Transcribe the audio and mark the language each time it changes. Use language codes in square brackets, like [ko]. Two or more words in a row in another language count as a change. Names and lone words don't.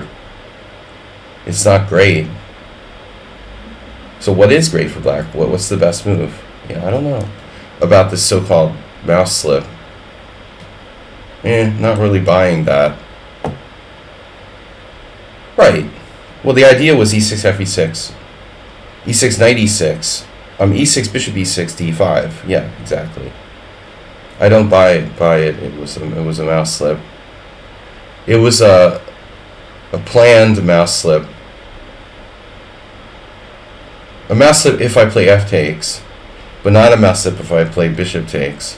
[en] It's not great. So what is great for black? What's the best move? Yeah, I don't know about this so-called mouse slip. Not really buying that. Right. Well, the idea was e6 f e6, e6 knight e6, e6 bishop e6 d5. Yeah, exactly. I don't buy it. It was a mouse slip. It was a planned mouse slip. A mouse slip if I play f takes, but not a mouse slip if I play bishop takes.